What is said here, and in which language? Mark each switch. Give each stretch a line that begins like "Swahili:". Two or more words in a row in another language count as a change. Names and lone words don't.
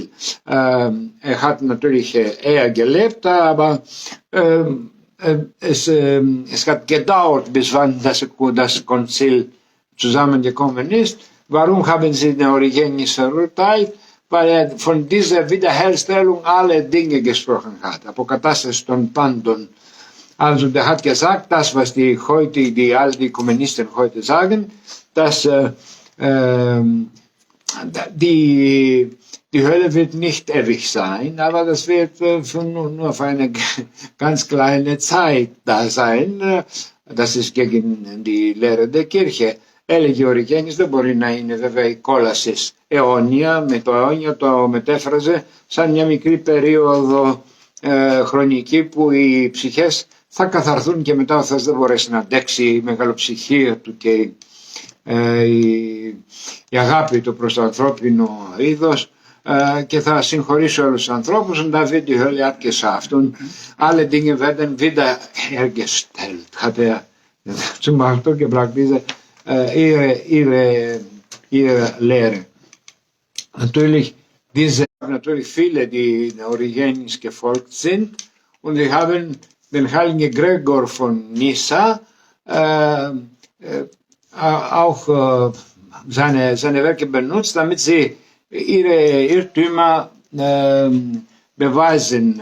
German: Hat natürlich eher gelebt, aber es hat gedauert, bis wann das Konzil zusammengekommen ist. Warum haben sie den Origenes verurteilt? Weil er von dieser Wiederherstellung alle Dinge gesprochen hat, Apokatastase
Greek: των πάντων.
German: Also der hat gesagt, das was die alten Ökumenisten heute sagen, dass die Hölle wird nicht ewig sein, aber das wird nur für eine ganz kleine Zeit da sein. Das ist gegen die Lehre der Kirche.
Greek: Έλεγε ο Οριγένης, δεν μπορεί να είναι βέβαια η κόλαση αιώνια, με το αιώνιο το μετέφραζε σαν μια μικρή περίοδο χρονική που οι ψυχές θα καθαρθούν και μετά ο Θεός δεν μπορέσει να αντέξει η μεγαλοψυχία του και η αγάπη του προς το ανθρώπινο είδος, και θα συγχωρήσω όλους τους ανθρώπους
German: und da wird die Hölle abgeschafft und alle Dinge werden wieder hergestellt, hat er zum Ausdruck gebracht, diese ihre Lehre. Natürlich viele, die Origenis gefolgt sind und wir haben den heiligen Gregor von Nyssa auch seine Werke benutzt, damit sie ihre Irrtümer beweisen.